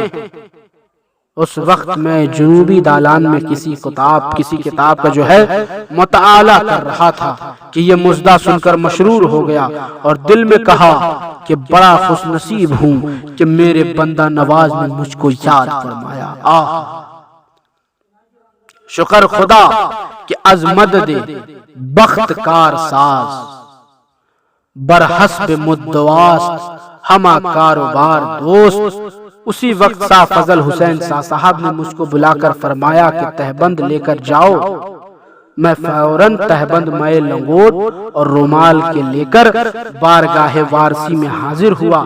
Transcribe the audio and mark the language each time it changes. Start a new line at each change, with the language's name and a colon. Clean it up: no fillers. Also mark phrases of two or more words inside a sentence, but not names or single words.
Urdu: اس وقت میں جنوبی دالان میں کسی کتاب کا جو ہے مطالعہ کر رہا تھا کہ یہ مژدہ سن کر مسرور ہو گیا اور دل میں کہا کہ بڑا خوش نصیب ہوں کہ میرے بندہ نواز نے مجھ کو یاد فرمایا۔
Persian: شکر خدا کہ از مدد بخت کار ساز، برحسب مدواست ہما کاروبار دوست۔
Urdu: اسی وقت شاہ فضل حسین شاہ صاحب نے مجھ کو بلا کر فرمایا کہ تہبند لے کر جاؤ۔ میں فوراً تہبند مائے لنگوٹ اور رومال کے لے کر بارگاہ وارسی میں حاضر ہوا۔